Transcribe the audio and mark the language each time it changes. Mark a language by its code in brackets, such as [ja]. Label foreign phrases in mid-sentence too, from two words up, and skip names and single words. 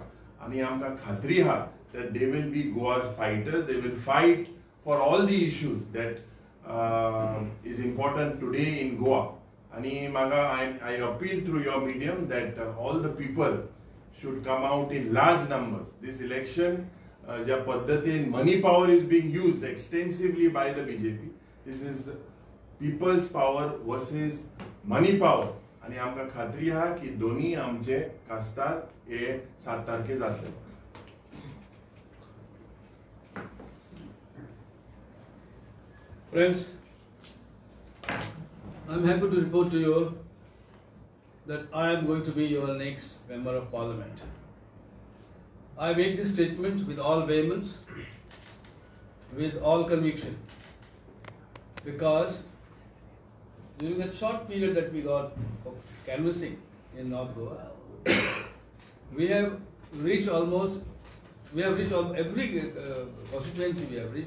[kok] आनी आमकां खात्री आहा [en] that they will be Goa's fighters. They will fight for all the issues that is important today in Goa. And I appeal through your medium that all the people should come out in large numbers. This election, [kok] ja paddhatin [en] money power is being used extensively by the BJP. This is people's power versus money power. [kok] आणि आमकां खात्री आहा की दोन्ही आमचे खासदार हे 7 तारखे जातले. [en] Friends, I am happy to report to you that I am going to be your next Member of Parliament. I make this statement with all vehemence, with all conviction, because during that short period that we got of canvassing in North Goa, we have reached every constituency we have reached.